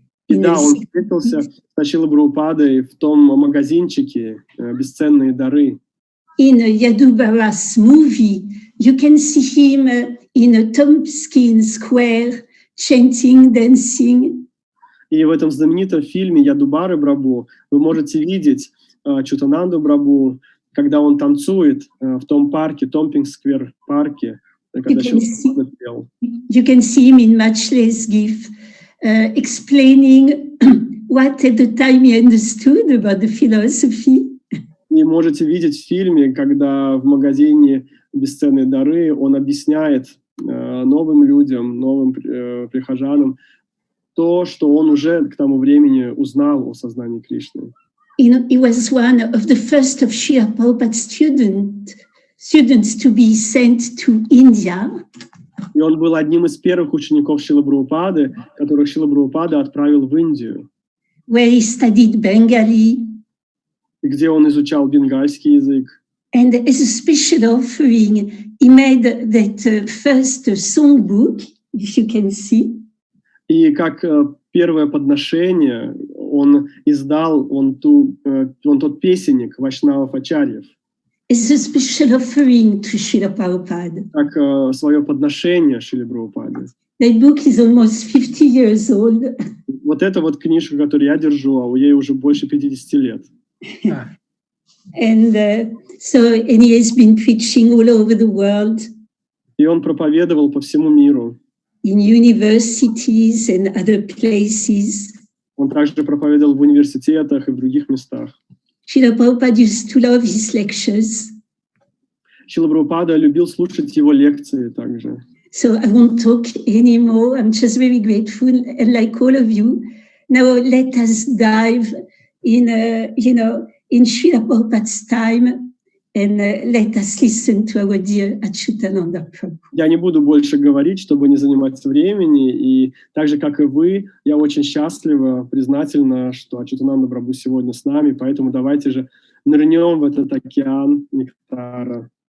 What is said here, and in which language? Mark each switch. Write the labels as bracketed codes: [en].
[ru] И да, он встретился с Шрилой Прабхупадой в том магазинчике «Бесценные дары». [en] In Yadubara's movie, you can see him in a Tompkins Square, chanting, dancing. [ru] И в этом знаменитом фильме «Ядубары Прабху» вы можете видеть Ачьютананду Прабху, когда он танцует в том парке, Томпкинс-сквер парке, когда Шрила пел. [en] You can see him in matchless gift, explaining what at the time he understood about the philosophy. [ru] И можете видеть в фильме, когда в магазине «Бесценные дары» он объясняет новым людям, новым прихожанам то, что он уже к тому времени узнал о сознании Кришны. [en] He was one of the first of Srila Prabhupada's students to be sent to India. [ru] И он был одним из первых учеников Шрилы Прабхупады, которых Шрила Прабхупада отправил в Индию. [en] Where he studied Bengali. [ru] И где он изучал бенгальский язык. [en] And as a special offering, he made that first songbook, if you can see. [ru] И как первое подношение он издал тот песенник Вайшнавов-ачарьев. [en] It's a special offering to Srila Prabhupada. [ru] Как свое подношение Шриле Прабхупаде. [en] That book is almost 50 years old. [ru] Вот эта вот книжка, которую я держу, а у ей уже больше 50 лет. [en] And he has been preaching all over the world. [ru] И он проповедовал по всему миру. [en] In universities and other places. [ru] Он также проповедовал в университетах и в других местах. [en] Srila Prabhupada used to love his lectures. [ru] Шрила Прабхупада любил слушать его лекции также. [en] So I won't talk anymore. I'm just very grateful, and like all of you, now let us dive in, in Srila Prabhupada's time, and let us listen to our dear Ачьютананда Prabhu. [ru] Я не буду больше говорить, чтобы не занимать времени, и так же, как и вы, я очень счастлива, признательна, что Ачьютананда Прабху сегодня с нами, поэтому давайте же нырнем в этот океан нектара.